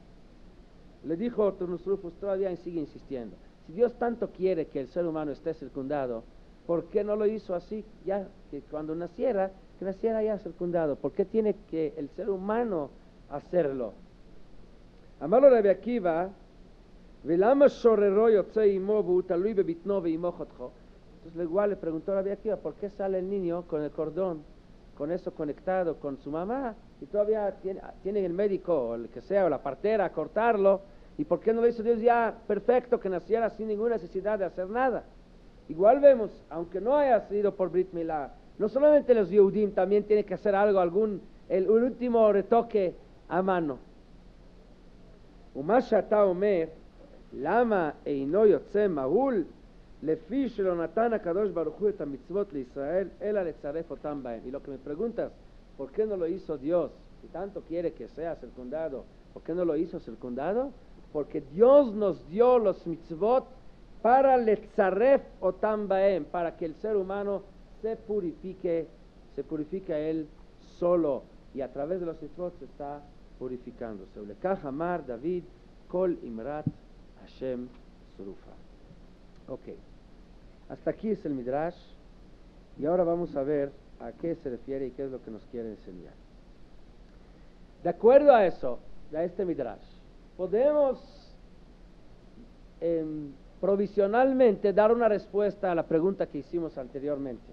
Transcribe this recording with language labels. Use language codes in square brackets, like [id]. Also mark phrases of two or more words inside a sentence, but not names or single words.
[es] Le dijo Turnusrufus, todavía sigue insistiendo. Si Dios tanto quiere que el ser humano esté circundado, ¿por qué no lo hizo así? Ya que cuando naciera, que naciera ya circundado. ¿Por qué tiene que el ser humano hacerlo? [he] אמר לו רבי עקיבא ולמה שוררו יוצא עמו תלוי בבטנו ואמו חותכו. [es] Entonces igual le preguntó a Rabbi Akiva, ¿por qué sale el niño con el cordón, con eso conectado con su mamá, y todavía tiene el médico, o el que sea, o la partera, a cortarlo? ¿Y por qué no lo hizo Dios ya perfecto, que naciera sin ninguna necesidad de hacer nada? Igual vemos, aunque no haya sido por Brit Milá, no solamente los Yehudim también tienen que hacer algo, el último retoque a mano. [he] ומה שאתה אומר, למה אינו יוצא מהול, לפי שלא נתן הקדוש ברוך הוא את המצוות לישראל, אלא לצרף אותם בהם. [es] Y lo que me preguntas, ¿por qué no lo hizo Dios? Si tanto quiere que sea circundado, ¿por qué no lo hizo circundado? Porque Dios nos dio los mitzvot para [he] לצרף אותם בהם, [es] para que el ser humano se purifique él solo, y a través de los mitzvot se está purificándose. [he] ולכך אמר דוד כל אמרת השם צרופה. [es] Ok, hasta aquí es el Midrash, y ahora vamos a ver a qué se refiere y qué es lo que nos quiere enseñar. De acuerdo a eso, a este Midrash, podemos provisionalmente dar una respuesta a la pregunta que hicimos anteriormente.